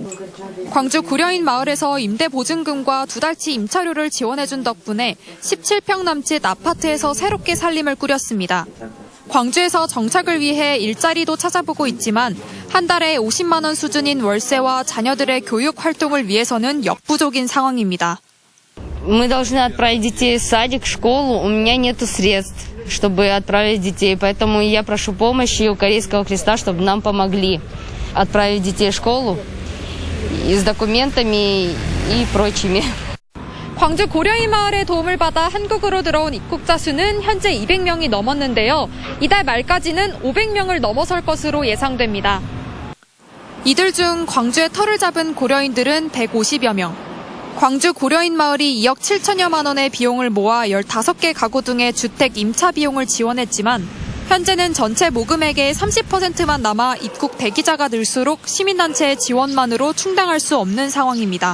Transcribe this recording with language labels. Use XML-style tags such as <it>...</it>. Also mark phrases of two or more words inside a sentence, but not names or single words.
<ko>광주 고려인 마을에서 임대보증금과 2달치 임차료를 지원해준 덕분에 17평 남짓 아파트에서 새롭게 살림을 꾸렸습니다. 광주에서 정착을 위해 일자리도 찾아보고 있지만 한 달에 50만 원 수준인 월세와 자녀들의 교육 활동을 위해서는 역부족인 상황입니다.</ko> <ru>Мы должны отправить детей в садик, в школу. У меня нет средств, чтобы отправить детей. Поэтому я прошу помощи у Корейского Креста, чтобы нам помогли отправить детей в школу и с документами и прочими.</ru> <ko>광주 고려인 마을의 도움을 받아 한국으로 들어온 입국자 수는 현재 200명이 넘었는데요. 이달 말까지는 500명을 넘어설 것으로 예상됩니다. 이들 중 광주에 터를 잡은 고려인들은 150여 명. 광주 고려인 마을이 2억 7천여만 원의 비용을 모아 15개 가구 등의 주택 임차 비용을 지원했지만 현재는 전체 모금액의 30%만 남아 입국 대기자가 늘수록 시민단체의 지원만으로 충당할 수 없는 상황입니다.</ko>